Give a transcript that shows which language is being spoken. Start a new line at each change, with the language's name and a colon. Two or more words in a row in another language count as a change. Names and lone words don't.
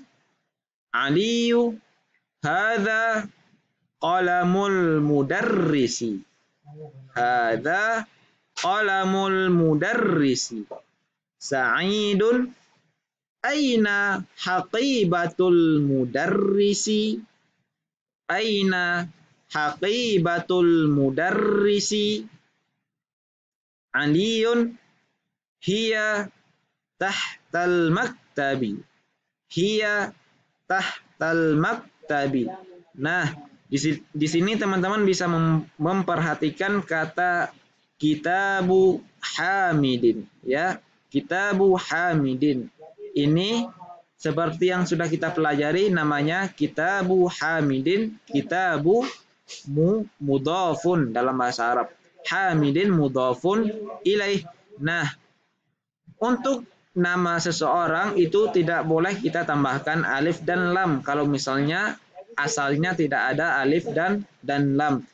Arabic: علي هذا قلم المدرس. هذا قلم المدرس. سعيد، أين حقيبة المدرس. أين حقيبة المدرس. علي، هي تحت المكتب. هي تحت المكتب.
Indonesian: Nah, di sini teman-teman bisa memperhatikan kata kitabu Hamidin, ya. Kitabu Hamidin. Ini seperti yang sudah kita pelajari, namanya kitabu Hamidin.
Arabic: كتاب مضاف
Indonesian: dalam bahasa Arab. Hamidin
Arabic: مضاف إليه.
Indonesian: Nah, untuk nama seseorang itu tidak boleh kita tambahkan alif dan lam kalau misalnya asalnya tidak ada alif dan lam.